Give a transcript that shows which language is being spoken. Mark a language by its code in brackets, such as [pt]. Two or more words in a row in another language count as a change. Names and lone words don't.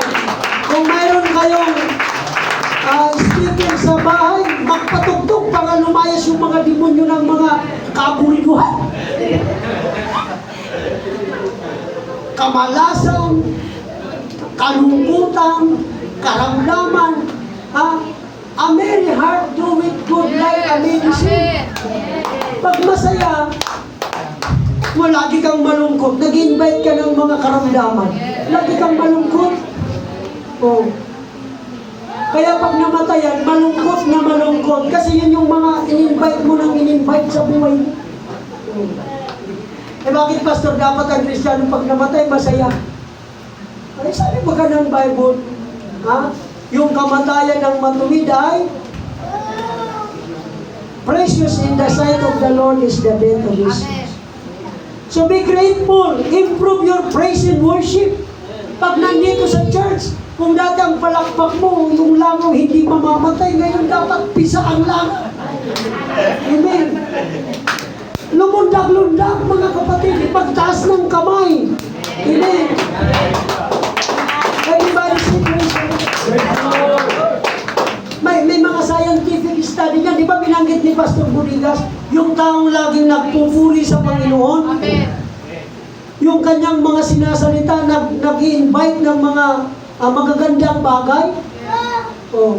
[tl] Kung mayroon kayong speaker sa bahay, magpatugtog para lumayas yung mga demonyo ng mga kabuliguhan. Kamalasan, kalungkutan, karamdaman, [en] a merry heart doeth good like a medicine. [tl] Pag masaya, lagi kang malungkot, nag-invite ka ng mga karamdaman, lagi kang malungkot. Oh. Kaya pag namatayan, malungkot na malungkot, kasi yun yung mga in-invite mo nang in-invite sa buhay mo. Eh bakit pastor, dapat ang Kristiyano pag namatay, masaya? Ay sabi ba ka ng Bible, Ha? Yung kamatayan ng matuwid ay [en] precious in the sight of the Lord is the death of his sons. So be grateful. Improve your praise and worship. [tl] Pag nandito sa church, kung dati ang palakpak mo, yung langaw hindi mamamatay, ngayon dapat pisa ang langaw. Amen. Lumundag-lundag, mga kapatid, ipagtaas ng kamay. Amen. [en] Everybody say praise the Lord. [tl] May mga [en] scientific study [tl] niyan. Di ba binanggit ni Pastor Budigas, yung taong laging nagpupuri sa Panginoon? Amen. Yung kanyang mga sinasalita, nag-i-invite ng mga magagandang bagay. Oh.